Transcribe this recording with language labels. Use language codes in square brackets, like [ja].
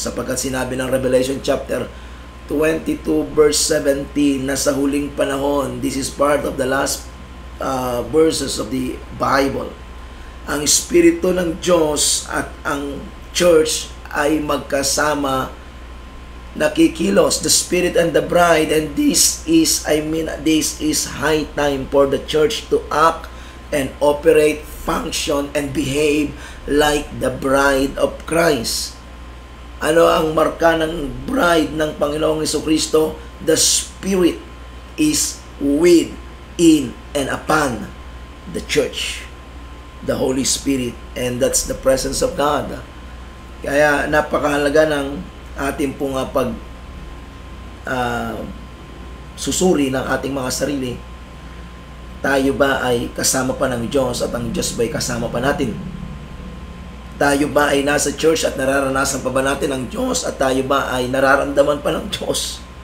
[tl] Sapagkat sinabi ng Revelation chapter 22 verse 17 na sa huling panahon, [en] this is part of the last verses of the Bible, [tl] ang Espiritu ng Diyos at ang church ay magkasama nakikilos, [en] the Spirit and the bride, and this is high time for the church to act and operate, function and behave like the bride of Christ. [tl] Ano ang marka ng bride ng Panginoong Jesucristo? [en] The Spirit is with, in, and upon the church. The Holy Spirit. And that's the presence of God. [tl] Kaya napakahalaga ng ating pong susuri ng ating mga sarili. Tayo ba ay kasama pa ng Diyos at ang Diyos ba ay kasama pa natin? Tayo ba ay nasa church at nararanasan pa ba natin ang Diyos at tayo ba ay nararamdaman pa ng Diyos?